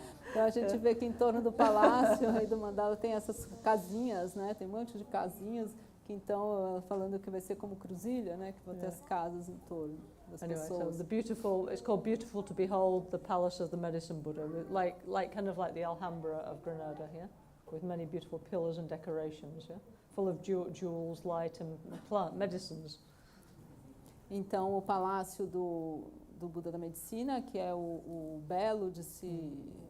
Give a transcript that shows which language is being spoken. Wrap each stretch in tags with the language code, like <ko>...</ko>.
<pt>Então a gente vê que em torno do palácio aí do mandala tem essas casinhas, né? Tem um monte de casinhas que então falando que vai ser como cruzilha, né? Que vão ter as casas em torno das pessoas.</pt> <en>So it's called beautiful to behold the palace of the Medicine Buddha, like kind of like the Alhambra of Granada, yeah, with many beautiful pillars and decorations, yeah, full of jewels, light and plant medicines.</en> <pt>Então o palácio do Buda da Medicina, que é o belo de se</pt>